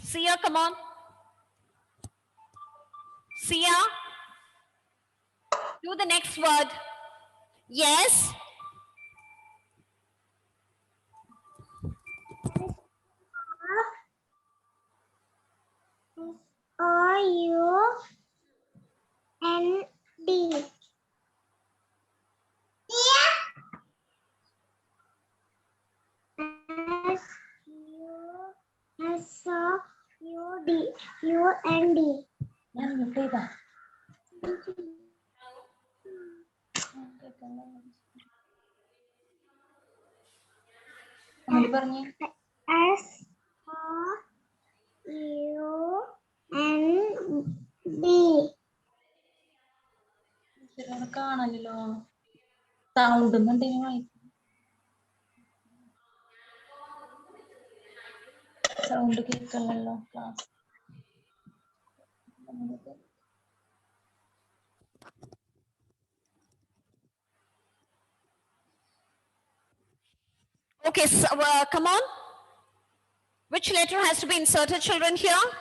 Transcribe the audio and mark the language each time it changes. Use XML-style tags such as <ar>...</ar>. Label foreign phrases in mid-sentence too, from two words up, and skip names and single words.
<en>Sia, come on. Sia, do the next word. Yes. R-U-N-D. S-U-S-O-U-D. U-N-D.</en> <ml>ഞാൻ മ്യൂട്ട് ചെയ്താ പറഞ്ഞേ</ml> <en>S-O-U-N-D. കാണല്ലോ sound sound കേൾക്കണല്ലോ ക്ലാസ്. Okay, so, come on. Which letter has to be inserted, children, here?</en>